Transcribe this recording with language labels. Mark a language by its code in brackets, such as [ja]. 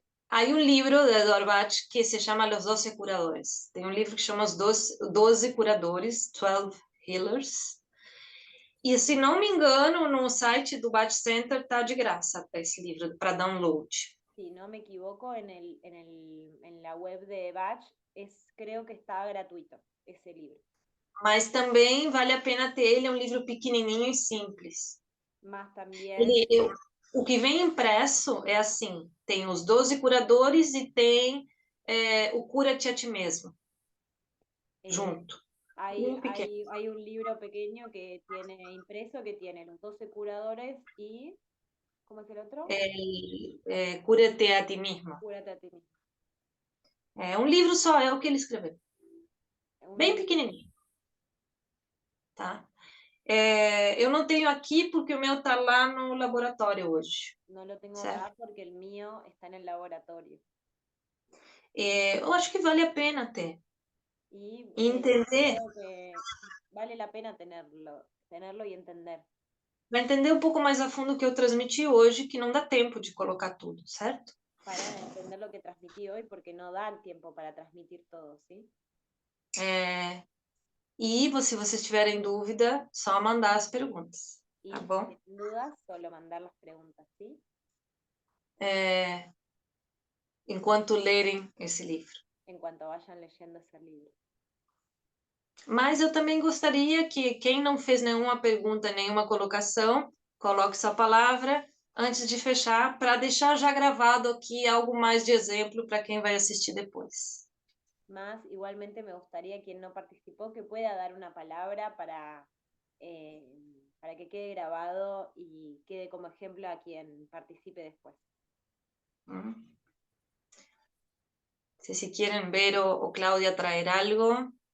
[pt] Há um livro de Edward Bach que se chama Los 12 Curadores. Tem um livro que chama Os 12 Curadores, 12 Healers. E, se não me engano, no site do Bach Center está de graça esse livro para download. [es] Si no me equivoco, en la web de Bach creo que está gratuito ese libro. [pt] Mas também vale a pena ter ele, é um livro pequenininho e simples. Mas também... O que vem impresso é assim, tem os 12 curadores e tem o Cura-te a ti mesmo, junto. [es] Hay un libro pequeño que tiene impreso, que tiene los 12 curadores y... ¿Cómo es el otro? [pt] Cura-te a ti mesmo. [es] Cúrate a ti mismo. [pt] É um livro só, é o que ele escreveu. Bem pequenininho. Tá? Eu não tenho aqui porque o meu está lá no laboratório hoje. Não lo tenho acá porque o meu está no laboratório. Eu acho que vale a pena ter. E entender. [es] Creo que vale a pena tener sostenerlo y entender. [pt] Vai entender um pouco mais a fundo o que eu transmiti hoje, que não dá tempo de colocar tudo, certo? [es] Para entender lo que transmití hoy, porque no da el tiempo para transmitir todo, ¿sí? [pt] E se vocês tiverem dúvida, só mandar as perguntas, [es] Y [pt] tá [es] si [pt] bom? [es] tienen dudas, solo mandar las preguntas, ¿sí? [pt] Enquanto lerem esse livro. [es] En cuanto vayan leyendo ese libro. [pt] Mas eu também gostaria que quem não fez nenhuma pergunta, nenhuma colocação, coloque sua palavra antes de fechar, para deixar já gravado aqui algo mais de exemplo para quem vai assistir depois. [es] Más, igualmente me gustaría quien no participó que pueda dar una palabra para que quede grabado y quede como ejemplo a quien participe después. Si quieren ver o Claudia traer algo.